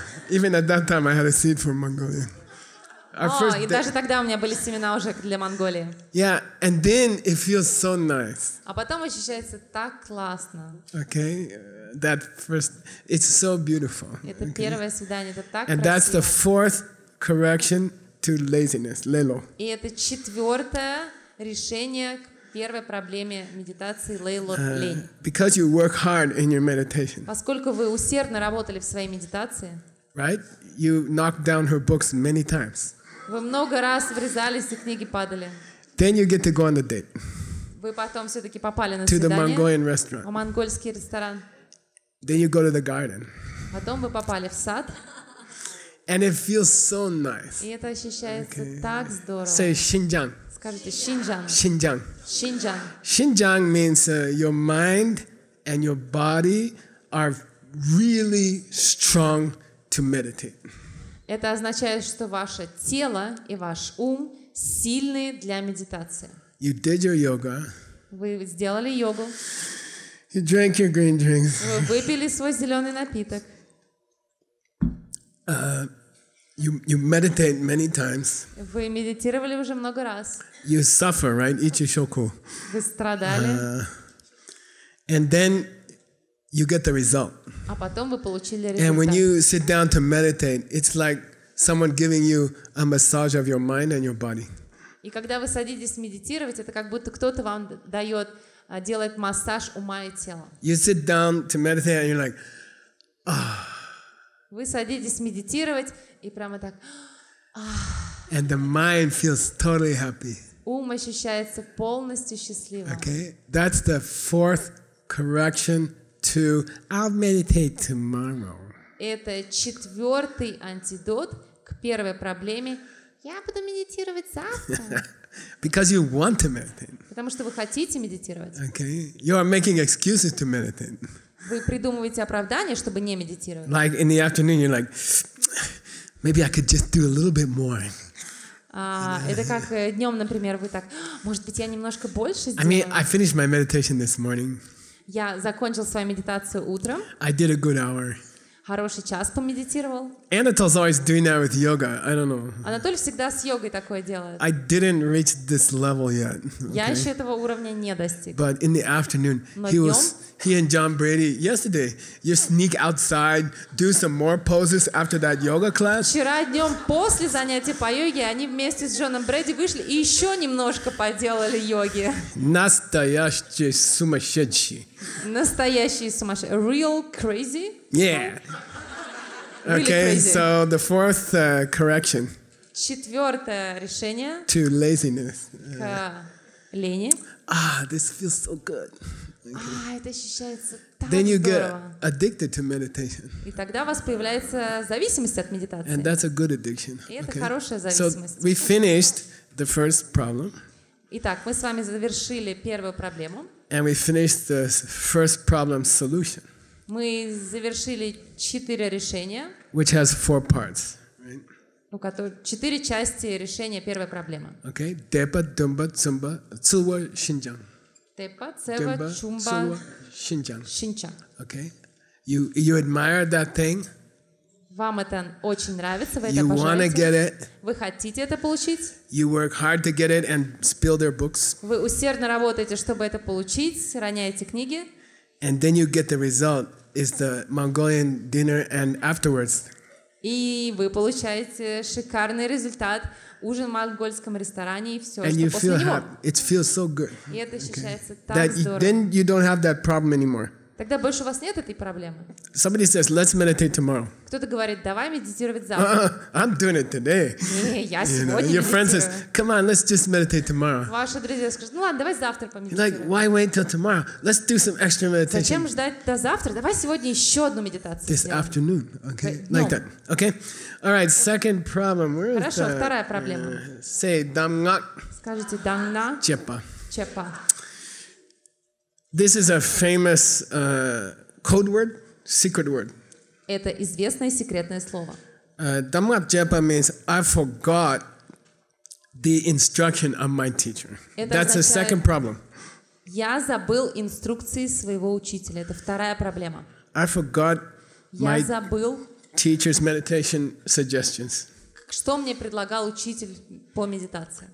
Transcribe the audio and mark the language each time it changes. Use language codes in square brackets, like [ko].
[en] Even at that time I had a seat for Mongolian. [ru] И даже тогда у меня были семена уже для Монголии. [en] Yeah, and then it feels so nice. [ru] А потом ощущается так классно. [en] Okay, that first, it's so beautiful. [ru] Это первое свидание, это так [en] And that's the [ru] красиво. [en] 4th correction to laziness, lelo. [ru] И это 4-е решение к первой проблеме медитации лень. [en] Because you work hard in your meditation, [ru] Поскольку вы усердно работали в своей медитации, [en] right? You knocked down her books many times. [ru] вы много раз врезались и книги падали. [en] Then you get to go on the date [ru] Вы потом все-таки попали на [en] to the [ru] свидание [en] Mongolian [ru] в [en] restaurant. [ru] монгольский ресторан. [en] Then you go to the garden. [ru] Потом вы попали в сад, [en] And it feels so nice. [ru] и это ощущается так здорово. [en] Say Xinjiang. [ru] Скажите Шинджан. [en] Xinjiang. [ru] Шинджан. [en] Xinjiang means your mind and your body are really strong to meditate. [ru] Это означает, что ваше тело и ваш ум сильные для медитации. [en] You did your yoga. [ru] Вы сделали йогу, [en] You drank your green drinks. [ru] вы выпили свой зеленый напиток, [en] You meditate many times. [ru] вы медитировали уже много раз, [en] You suffer, right? Ichi-shoku. [ru] вы страдали, [en] And then you get the result. [ru] а потом вы получили [en] And when [ru] результат. [en] you sit down to meditate, it's like someone giving you a massage of your mind and your body. [ru] И когда вы садитесь медитировать, это как будто кто-то вам дает, делает массаж ума и тела. [en] You sit down to meditate and you're like, [ru] Вы садитесь медитировать, и прямо так [en] and the mind feels totally happy. [ru] ум ощущается полностью счастливым. [en] Okay? That's the 4th correction to I'll meditate tomorrow. [ru] Это 4-й антидот к первой проблеме. Я буду медитировать завтра. [en] Because you want to meditate. [ru] Потому что вы хотите медитировать. [en] Okay? You are making excuses to meditate. [ru] Вы придумываете оправдание, чтобы не медитировать. [en] Like in the afternoon, you're like, maybe I could just do a little bit more. [ru] Это как днем, например, вы так, может быть, я немножко больше [en] I mean, [ru] сделаю. [en] I finished my meditation this morning. [ru] Я закончил свою медитацию утром, [en] I did a good hour. [ru] хороший час помедитировал. [en] Anatol's always doing that with yoga. I don't know. [ru] Анатолий всегда с йогой такое делает. [en] I didn't reach this level yet. [ru] Я [en] Okay? [ru] еще этого уровня не достиг. [en] But in the afternoon, [ru] Но [en] he and John Brady, yesterday, you sneak outside, do some more poses after that yoga class. [ru] Вчера днем после занятия по йоге они вместе с Джоном Брэди вышли и еще немножко поделали йоги. Настоящий сумасшедший. Настоящие сумасшедшие. [en] Real crazy? Yeah. Really Okay, crazy. so the 4th correction [ru] 4-е решение [en] to laziness. [ru] к лени. [en] This feels so good. [ru] Это ощущается так [en] Then you get [ru] здорово. [en] addicted to meditation. [ru] И тогда у вас появляется зависимость от [en] And [ru] медитации. [en] that's a good addiction. [ru] И это [en] Okay? [ru] хорошая [en] So [ru] зависимость. [en] we finished the first problem. [ru] Итак, мы с вами завершили первую проблему. [en] And we finished the first problem solution, [ru] Мы завершили 4 решения, [en] which has 4 parts. Right? [ru] у которых 4 части решения первой проблемы. [en] Okay? Depa, Dumba, Tsumba, Tsuwa, Xinjiang. [ru] Тепа, Цева, [en] Demba, [ru] Чумба, [en] Tsuwa, Xinjiang. [ru] Шинча. [en] Okay? You admire that thing. [ru] Вам это очень нравится, вы это [en] You want to get [ru] обожаете. [en] it. [ru] Вы хотите это получить. [en] You work hard to get it and spill their books. [ru] Вы усердно работаете, чтобы это получить, роняете книги. [en] And then you get the result is the Mongolian dinner and afterwards. [ru] И вы получаете шикарный результат. Ужин в монгольском ресторане и все, [en] And [ru] что [en] you [ru] после [en] feel [ru] него. [en] happy. It feels so good. [ru] И это ощущается так [en] That [ru] здорово. [en] then you don't have that problem anymore. [ru] Тогда больше у вас нет этой проблемы. [en] Somebody says, let's meditate tomorrow. [ru] Кто-то говорит, давай медитировать завтра. [en] I'm doing it today. [ru] Не, я [en] You know, [ru] сегодня [en] your friend says, [ru] медитирую. [en] come on, let's just meditate tomorrow. [ru] Ваши друзья скажут, ну ладно, давай завтра [en] You're like, [ru] помедитируем. [en] why wait till tomorrow? Let's do some extra [ru] Зачем [en] meditation [ru] ждать до завтра? Давай сегодня еще одну медитацию [en] this [ru] сделаем. [en] afternoon. Okay, No. like that. Okay. All right. Second problem. Where is [ru] Хорошо, вторая проблема. [en] Say damngak [ru] Скажите дангна [en] chepa. [ru] чепа. [en] This is a famous code word, secret word. [ru] Это известное секретное слово. [en] Damngak chepa means I forgot the instruction of my teacher. [ru] Это [en] That's the [ru] означает- [en] second problem. [ru] Я забыл инструкции своего учителя. Это вторая проблема. [en] I forgot [ru] Я [en] my [ru] забыл, [en] teacher's meditation suggestions. [ru] что мне предлагал учитель по медитации.